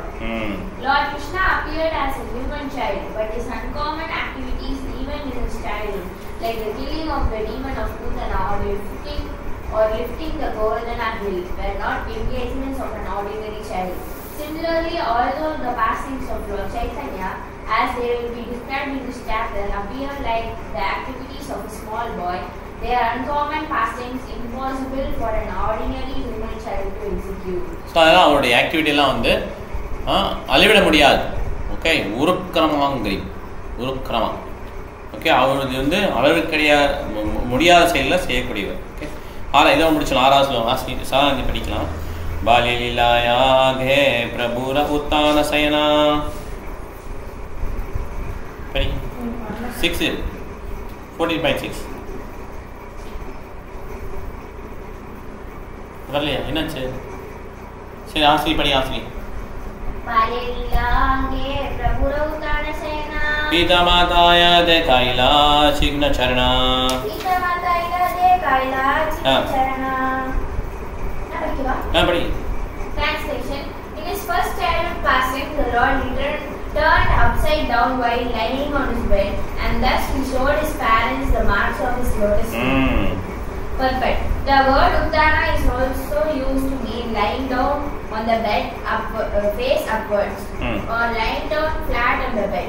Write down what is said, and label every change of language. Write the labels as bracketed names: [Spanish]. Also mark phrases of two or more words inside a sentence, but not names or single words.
[English] Lord Krishna appeared as a human child, but his uncommon activities even in his childhood, like the killing of the demon of Putana or lifting the Govardhana hill, were not engagements of an ordinary child. Similarly, although the pastings of Lord Chaitanya, as they will be described in this chapter, appear like the activities of a small boy, they are uncommon pastings impossible for an ordinary human child to execute. [Tamil] ஸோ அதெல்லாம் அவருடைய ஆக்டிவிட்டிலாம் வந்து அளவிட முடியாது. ஓகே, உருக்கிரமா ஓகே, அவரது வந்து அளவிற்கடியா முடியாத செயலில் செய்யக்கூடியவர். ஓகே, இதை முடிச்சலாம். 6வது சாராந்தி படிக்கலாம். [Bangla] বাল্যলীলায়াঘে প্রভুর উত্তান শয়না 14.6 [Tamil] வரலையா? என்னாச்சு? சரி ஆசிரி படி ஆசிரி. [Bangla] বাল্যলীলাঙ্গে প্রভুরৌতান শয়না পিতা মাতায় দেখাইলা চিগ্ন চরণা পিতা মাতায় দেখাইলা চিগ্ন চরণা [Hindi] हाँ पढ़ी. [English] Translation. In his first childhood passing, the Lord turned upside down while lying on his bed, and thus he showed his parents the marks of his lotus feet. Perfect. The word Uttana is also used to mean lying down on the bed face upwards or lying down flat on the bed.